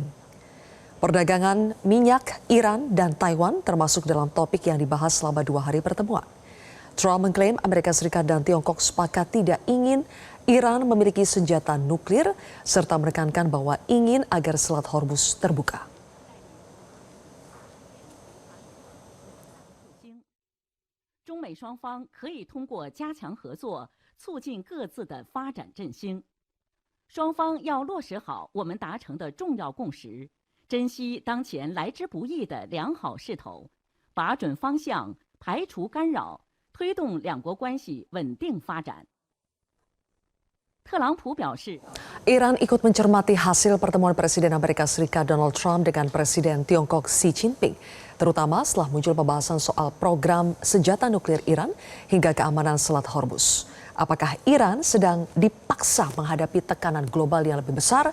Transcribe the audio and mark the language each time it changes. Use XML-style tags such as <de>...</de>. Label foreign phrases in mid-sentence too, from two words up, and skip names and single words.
<id>Perdagangan minyak Iran dan Taiwan termasuk dalam topik yang dibahas selama 2 hari pertemuan. Trump mengklaim Amerika Serikat dan Tiongkok sepakat tidak ingin Iran memiliki senjata nuklir serta menekankan bahwa ingin agar Selat Hormuz terbuka.</id> <zh>中美双方可以通过加强合作，促进各自的发展振兴。双方要落实好我们达成的重要共识，珍惜当前来之不易的良好势头，把准方向，排除干扰，推动两国关系稳定发展。特朗普表示</zh> <id>Iran ikut mencermati hasil pertemuan Presiden Amerika Serikat Donald Trump dengan Presiden Tiongkok Xi Jinping, terutama setelah muncul pembahasan soal program senjata nuklir Iran hingga keamanan Selat Hormuz. Apakah Iran sedang dipaksa menghadapi tekanan global yang lebih besar?</id>